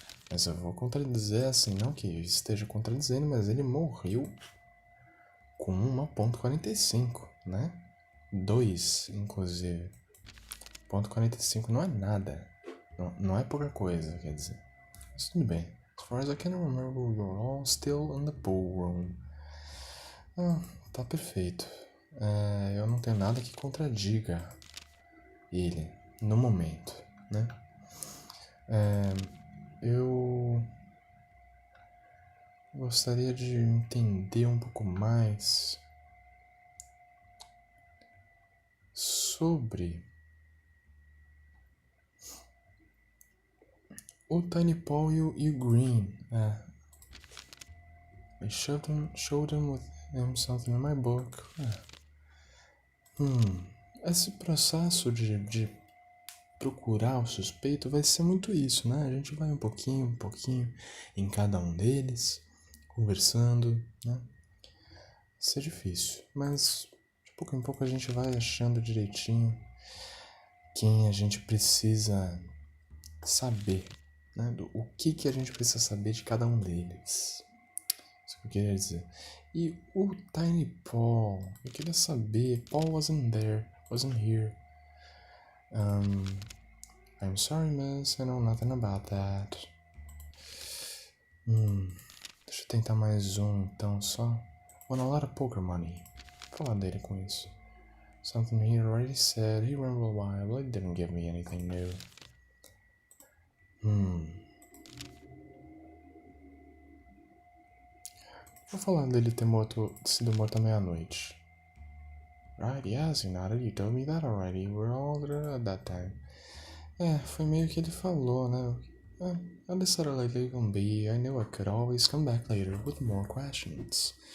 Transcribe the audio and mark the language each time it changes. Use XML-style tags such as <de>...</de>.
<pt>Mas eu vou contradizer assim, não que esteja contradizendo, mas ele morreu com uma .45, né? 2, inclusive. .45 não é nada. Não é pouca coisa, quer dizer. Mas tudo bem.</pt> <en>As far as I can remember, we were all still in the pool room.</en> <pt>Tá perfeito. Eu não tenho nada que contradiga ele no momento, né? Eu gostaria de entender um pouco mais sobre o Tiny Paul e o Green.</pt> <en>I showed him with him something in my book.</en> <pt>Esse processo de procurar o suspeito vai ser muito isso, né? A gente vai um pouquinho em cada um deles, conversando, né? Isso é difícil, mas de pouco em pouco a gente vai achando direitinho quem a gente precisa saber, né? O que a gente precisa saber de cada um deles. Isso que eu queria dizer. E o Tiny Paul, eu queria saber,</pt> <en>Paul wasn't here. I'm sorry, miss, I know nothing about that.</en> <pt>Deixa eu tentar mais um, então, só.</pt> <en>Won a lot of poker money.</en> <pt>Vou falar dele com isso.</pt> <en>Something he already said, he rambled a while, but it didn't give me anything new.</en> <pt>Vou falar dele ter sido morto à meia-noite.</pt> <en>Right, yes, he nodded, you told me that already, we're all there at that time.</en> <pt>Foi meio que ele falou, né?</pt> <en>I decided I'd leave him be. I knew I could always come back later with more questions.</en>